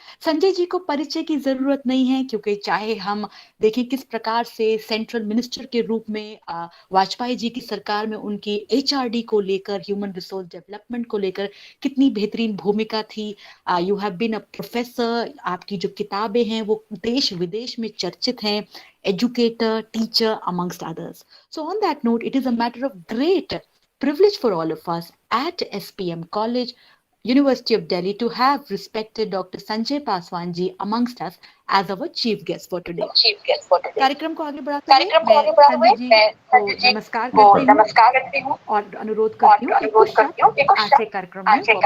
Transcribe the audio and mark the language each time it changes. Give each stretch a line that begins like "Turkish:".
Hindi: संजय जी को परिचय की जरूरत नहीं है, क्योंकि चाहे हम देखें किस प्रकार से सेंट्रल मिनिस्टर के रूप में वाजपेयी जी की सरकार में उनकी एचआरडी को लेकर, ह्यूमन रिसोर्स डेवलपमेंट को लेकर कितनी बेहतरीन भूमिका थी।
English: you have been a professor,
Hindi: आपकी जो किताबें हैं वो देश विदेश में चर्चित हैं,
English: Educator, teacher amongst others. So on that note, it is a matter of great privilege for all of us at SPM College, University of Delhi, to have respected Dr. Sanjay Paswan ji amongst us as our chief guest for today.
Hindi: कार्यक्रम को आगे बढ़ाते हुए मैं संजय जी को नमस्कार करती हूँ और अनुरोध करती हूँ कि आज के कार्यक्रम में